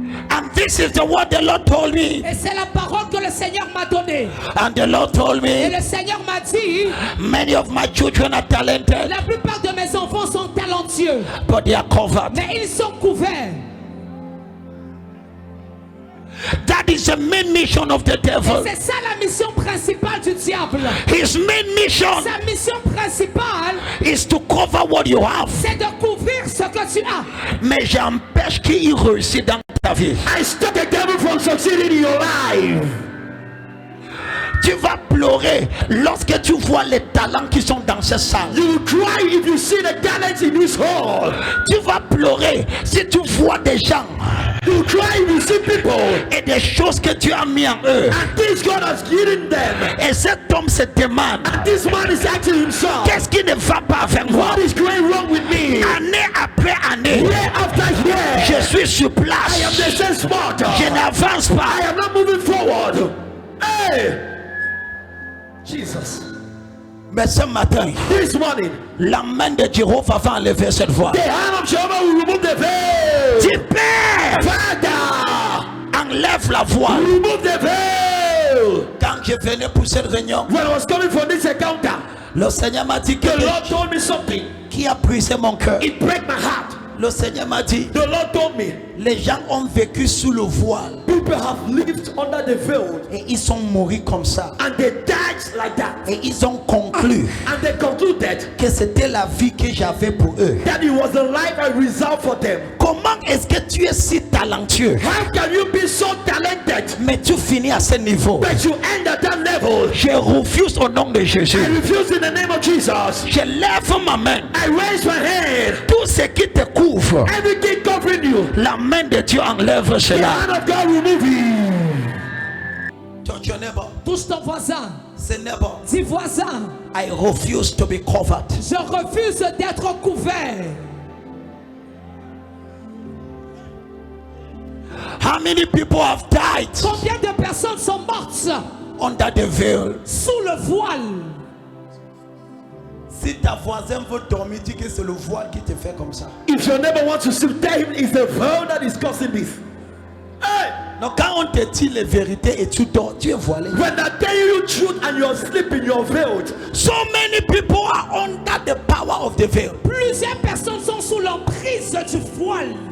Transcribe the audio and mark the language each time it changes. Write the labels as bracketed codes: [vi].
[en] And this is the word the Lord told me. [fr] Et c'est la parole que le Seigneur m'a donnée. [en] And the Lord told [fr] Et [en] me. [fr] le Seigneur m'a dit. [en] Many of my children are talented. [fr] La plupart de mes enfants sont talentueux. [en] But they are covered. [fr] Mais ils sont couverts. [en] That is the main mission of the devil. [fr] Et c'est ça la mission principale du diable. [en] His main mission. [fr] Sa mission principale [en] is to cover what you have. [fr] C'est de couvrir ce que tu as. Mais j'empêche qu'il réussisse dans ta vie. [en] I stop the devil from succeeding in your life. [fr] Tu vas plus pleurer lorsque tu vois les talents qui sont dans cette salle. [en] You will cry if you see the talents in this hall. [fr] Tu vas pleurer si tu vois des gens [en] You will cry if you see people [fr] et des choses que tu as mis en eux. [en] and things God has given them. [fr] Et cet homme se demande, [en] And this man is asking himself, [fr] qu'est-ce qui ne va pas avec moi? [en] what is going wrong with me? [fr] Année après année, [en] Year after year, [fr] je suis sur [en] I am [fr] place. [en] the same spot. [fr] Je n'avance [en] I [fr] pas. [en] am not moving forward. Hey, Jesus. [fr] Mais ce matin, [en] This morning, [fr] la main de Jéhovah va enlever cette voix. [en] the hand of Jehovah will remove the veil. [fr] Dis, Père, [en] Father, [fr] enlève la voix. [en] remove the veil. [fr] Quand je venais pour cette réunion, [en] When I was coming from this encounter, [fr] le Seigneur m'a dit que [en] the Lord told me something. [fr] qui a brisé mon cœur. [en] It broke my heart. [fr] Le Seigneur m'a dit, [en] The Lord told me, [fr] les gens ont vécu sous le voile [en] people have lived under the veil [fr] et ils sont morts comme ça. [en] and they died like that. [fr] Et ils ont conclu [en] And they concluded [fr] que c'était la vie que j'avais pour eux. [en] that it was the life I reserved for them. [fr] Comment est-ce que tu es si talentueux, [en] How can you be so talented, [fr] mais tu finis à ce niveau? [en] but you end at that level? [fr] Je refuse au nom de Jésus. [en] I refuse in the name of Jesus. [fr] Je lève ma main. [en] I raise my hand. [fr] Tout ce qui te couvre, [en] Everything covering you, [fr] la main de Dieu enlève [en] the [fr] cela. [en] hand of God remove it. [fr] Ton neighbor, Touche ton voisin. c'est neighbor. Dis voisin, [en] I refuse to be covered. [fr] je refuse d'être couvert. [en] How many people have died [fr] Combien de personnes sont mortes [en] under the veil? [fr] sous le voile? Si ta voisin veut dormir, dis que c'est le voile qui te fait comme ça. [en] If your neighbor wants to sleep, tell him it's the veil that is causing this. Hey, [fr] Donc quand on te dit les vérités et tu dors, tu es voilé. [en] when I tell you truth and you're sleeping, you're veiled. So many people are under the power of the veil. [fr] Plusieurs personnes sont sous l'emprise du voile.